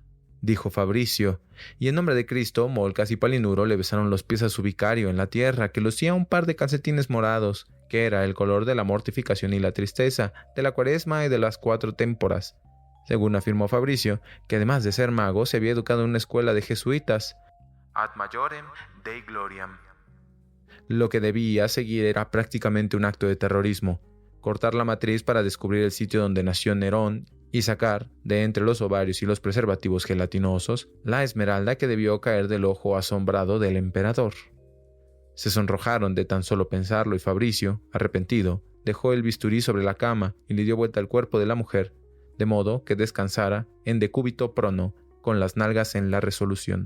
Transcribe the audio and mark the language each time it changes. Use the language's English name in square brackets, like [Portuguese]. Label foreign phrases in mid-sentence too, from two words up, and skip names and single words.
[Spanish] dijo Fabricio, y en nombre de Cristo, Molcas y Palinuro le besaron los pies a su vicario en la tierra, que lucía un par de calcetines morados, que era el color de la mortificación y la tristeza, de la cuaresma y de las 4 témporas. Según afirmó Fabricio, que además de ser mago, se había educado en una escuela de jesuitas. [Latin] Ad majorem Dei gloriam. [Spanish] Lo que debía seguir era prácticamente un acto de terrorismo: cortar la matriz para descubrir el sitio donde nació Nerón y sacar, de entre los ovarios y los preservativos gelatinosos, la esmeralda que debió caer del ojo asombrado del emperador. Se sonrojaron de tan solo pensarlo y Fabricio, arrepentido, dejó el bisturí sobre la cama y le dio vuelta al cuerpo de la mujer, de modo que descansara en decúbito prono, con las nalgas en la resolución.